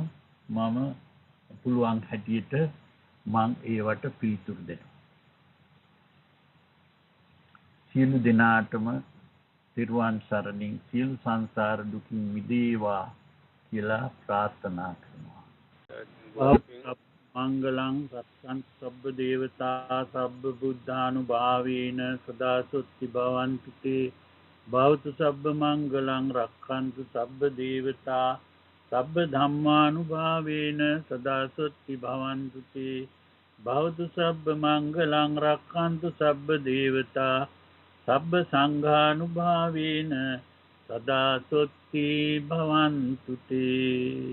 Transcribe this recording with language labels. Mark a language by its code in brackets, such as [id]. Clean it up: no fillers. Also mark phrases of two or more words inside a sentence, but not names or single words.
[si] මම පුළුවන් හැටියට මම ඒවට පිළිතුරු දෙනවා. සියලු දිනාටම සිරුවන් සරණින් සියලු සංසාර දුකින් මිදේවා කියලා ප්‍රාර්ථනා කරනවා. [pi] මංගලං සත්සං සබ්බ දේවතා සබ්බ බුද්ධානුභාවේන සදා සොත්ති භවන්තු තේ භවතු සබ්බ මංගලං රක්ඛන්තු සබ්බ දේවතා සබ්බ ධම්මානුභාවේන සදා සොත්ති භවන්තු තේ භවතු සබ්බ මංගලං රක්ඛන්තු සබ්බ දේවතා සබ්බ සංඝානුභාවේන සදා සොත්ති භවන්තු තේ.